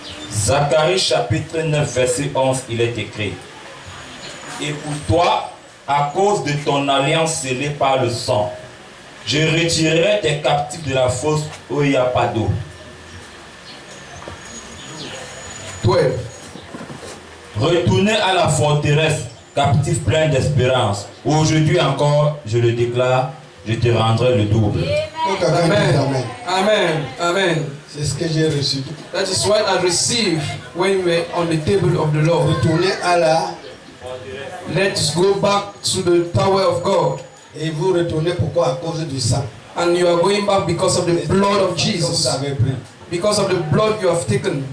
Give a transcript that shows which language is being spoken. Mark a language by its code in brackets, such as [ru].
[fr] Zacharie chapitre 9, verset 11, il est écrit: Et pour toi, à cause de ton alliance scellée par le sang, je retirerai tes captifs de la fosse où il n'y a pas d'eau. 12. Retournez à la forteresse, captifs pleins d'espérance. Aujourd'hui encore, je le déclare, je te rendrai le double. Donc, avec Amen. Amen. Amen. Amen. C'est ce que j'ai reçu. [en] That is what I received when we were on the table of the Lord. [fr] Retournez à la [en] Let's go back to the tower of God. [fr] et vous retournez pourquoi? À cause du sang. [en] And you are going back because of the blood of [fr] Que [en] Jesus. [fr] vous avez pris. [en] Because of the blood you have taken.